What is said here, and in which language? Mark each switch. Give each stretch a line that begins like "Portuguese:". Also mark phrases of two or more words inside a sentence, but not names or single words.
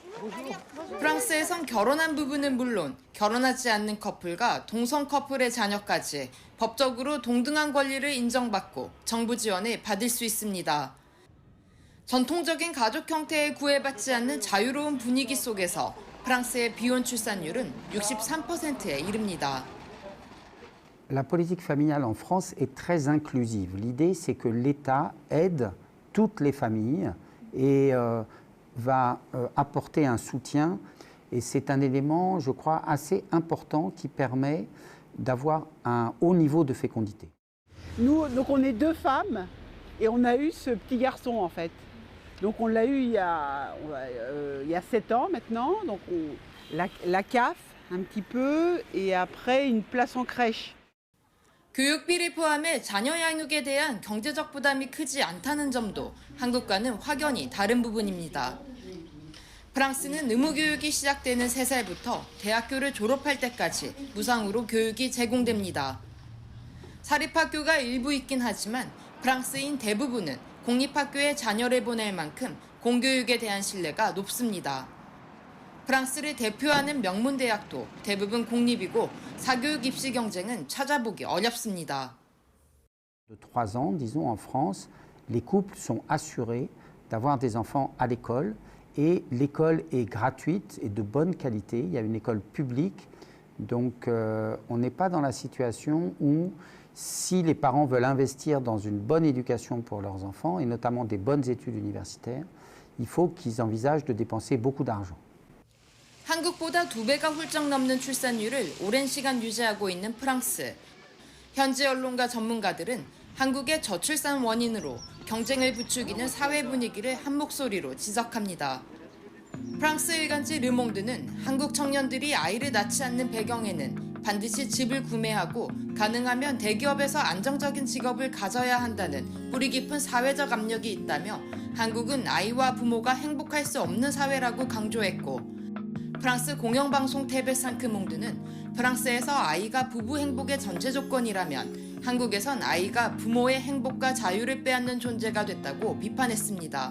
Korean: 프랑스에선 결혼한 부부는 물론 결혼하지 않는 커플과 동성 커플의 자녀까지 법적으로 동등한 권리를 인정받고 정부 지원을 받을 수 있습니다. 전통적인 가족 형태에 구애받지 않는 자유로운 분위기 속에서 프랑스의 비혼 출산율은 63%에 이릅니다.
French: La politique familiale en France est très inclusive. L'idée, c'est que l'État aide toutes les familles et va apporter un soutien. Et c'est un élément, je crois, assez important qui permet d'avoir un haut niveau de fécondité. Nous, donc on est 2 femmes et on a eu ce petit garçon en fait. Donc on l'a eu il y a 7 ans maintenant. Donc la CAF un petit peu et après une place en crèche.
Korean: 교육비를 포함해 자녀 양육에 대한 경제적 부담이 크지 않다는 점도 한국과는 확연히 다른 부분입니다. 프랑스는 의무교육이 시작되는 3살부터 대학교를 졸업할 때까지 무상으로 교육이 제공됩니다. 사립학교가 일부 있긴 하지만 프랑스인 대부분은 공립학교에 자녀를 보낼 만큼 공교육에 대한 신뢰가 높습니다. 프랑스를 대표하는 명문 대학도 대부분 공립이고 사교육 입시 경쟁은 찾아보기 어렵습니다.
French: De 3 ans, disons en France, les couples sont assurés d'avoir des enfants à l'école et l'école est gratuite et de bonne qualité. Il y a une école publique, donc on n'est pas dans la situation où si les parents veulent investir dans une bonne éducation pour leurs enfants et notamment des bonnes études universitaires, il faut qu'ils envisagent de dépenser beaucoup d'argent.
Korean: 한국보다 2배가 훌쩍 넘는 출산율을 오랜 시간 유지하고 있는 프랑스. 현지 언론과 전문가들은 한국의 저출산 원인으로 경쟁을 부추기는 사회 분위기를 한 목소리로 지적합니다. 프랑스 일간지 르몽드는 한국 청년들이 아이를 낳지 않는 배경에는 반드시 집을 구매하고 가능하면 대기업에서 안정적인 직업을 가져야 한다는 뿌리 깊은 사회적 압력이 있다며 한국은 아이와 부모가 행복할 수 없는 사회라고 강조했고 프랑스 공영방송 TV5 몽드는 프랑스에서 아이가 부부 행복의 전제 조건이라면 한국에선 아이가 부모의 행복과 자유를 빼앗는 존재가 됐다고 비판했습니다.